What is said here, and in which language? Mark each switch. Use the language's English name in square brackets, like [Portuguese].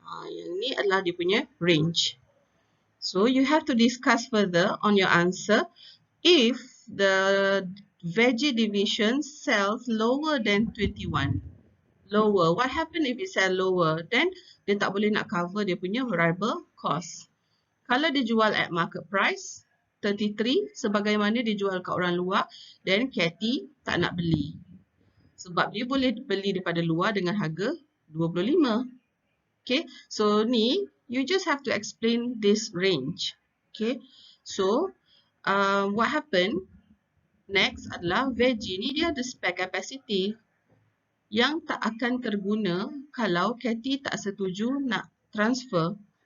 [Malay] Yang ni adalah dia punya range. [English] So you have to discuss further on your answer. If the veggie division sells lower than 21, lower. What happen if it sell lower? Then [Malay] dia tak boleh nak cover dia punya [English] variable cost. [Malay] Kalau dia jual [English] at market price [Malay] 33 sebagaimana dia jual kat orang luar, then Cathy tak nak beli. Sebab dia boleh beli daripada luar dengan harga 25. [English] Okay, so ni you just have to explain this range. [Malay] Okay, so [English] what happened next [Malay] adalah veggie ni dia ada spare capacity yang tak akan terguna kalau Cathy tak setuju nak transfer.